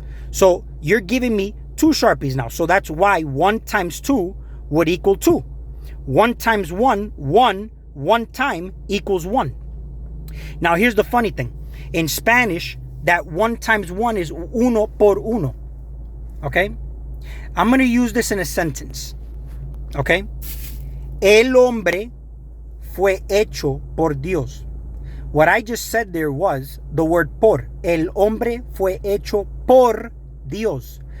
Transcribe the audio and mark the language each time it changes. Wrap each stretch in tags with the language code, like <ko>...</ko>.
<en>So you're giving me 2 Sharpies now. So that's why 1 × 2 would equal 2. 1 × 1, 1 time equals 1. Now, here's the funny thing. In Spanish, that 1 × 1 is</en> <es>uno por uno.</es> <en>Okay? I'm going to use this in a sentence. Okay?</en> <es>El hombre fue hecho por Dios.</es> <en>What I just said there was the word por.</en> <es>El hombre fue hecho por Dios.</es>